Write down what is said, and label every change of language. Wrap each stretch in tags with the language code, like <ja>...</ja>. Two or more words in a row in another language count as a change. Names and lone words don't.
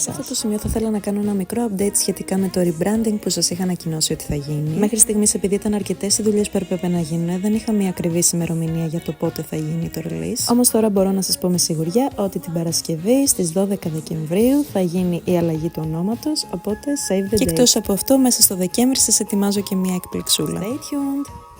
<el>Σε αυτό το σημείο θα ήθελα να κάνω ένα μικρό update σχετικά με το rebranding που σας είχα ανακοινώσει ότι θα γίνει. Μέχρι στιγμής, επειδή ήταν αρκετές οι δουλειές που έπρεπε να γίνουν, δεν είχα μια ακριβή ημερομηνία για το πότε θα γίνει το release. Όμως τώρα μπορώ να σας πω με σιγουριά ότι την Παρασκευή στις 12 Δεκεμβρίου θα γίνει η αλλαγή του ονόματος, οπότε</el> <en>save the date.</en> <el>Και εκτός από αυτό, μέσα στο Δεκέμβρη σας ετοιμάζω και μια εκπληξούλα.</el> <en>Stay tuned!</en>